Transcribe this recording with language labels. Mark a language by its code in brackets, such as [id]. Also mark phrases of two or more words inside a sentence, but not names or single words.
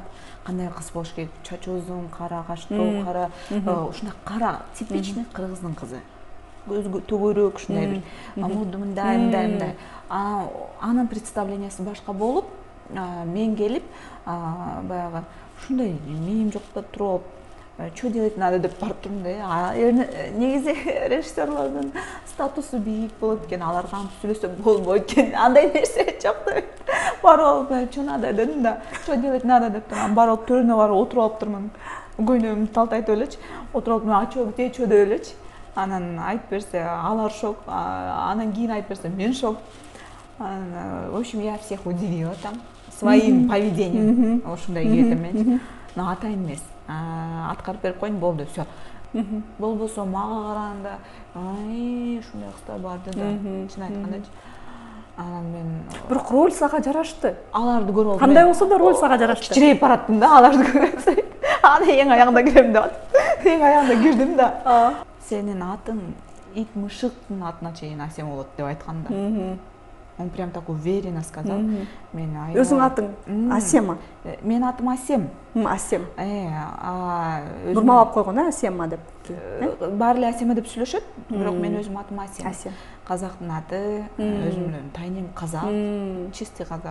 [ky] Кандай кыз болуш керек, чачы узун, кара каштуу, кара, ушундай кара, типичный кыргыздын кызы. Көзгө төгөрөк, ушундай бир амуду мындай. Анын представлениясы башка болуп, мен келип, баягы ушундай мээм жокто туруп, [ru] что делать надо [ky] деп барып турдум да. Негизи режиссерлордун статусу бийик болот экен, аларга сүйлөсөм болбойт экен. Андай нерсе жок да. Барып алып, [ru] что надо [ky] дедим да. [ru] Что делать надо [ky] деп турам. Барып төрүнө барып отуруп алып турмун. Көйнөгүмдү талтайтып элечи, отуруп алып, [ru] а что где что [ky] деп элечи. Анан айтып берсе, алар шок, анан кийин айтып берсе, мен шок. [ru] В общем, я всех удивила там своим поведением. [ky] Ошондой кетем мен. Но атайын эмес. Аткарып берип коюн, болду, все. Болбосо мага караганда, ушундай кыздар барды да, чын айткандачы. Анан мен бирок роль сага жарашты. Аларды көрүп алдым. Кандай болсо да роль сага жарашты. Кичирейип бараттым да, аларды көрөм. Аны эң аягында кирем деп атып. Эң аягында кирдим да. Сенин атың ит мышыктын атына чейин Асема болот деп айткан да. [ru] Он прям так уверенно сказал. [ky] Өзүң атың Асема. Менин атым Асем. Асем. Нурмалап койгон, Асема деп. Баары эле Асема деп сүйлөшөт, бирок мен өзүм атым Асем. Асем. Казактын аты, өзүмдүн тайнем казак, чистый казак.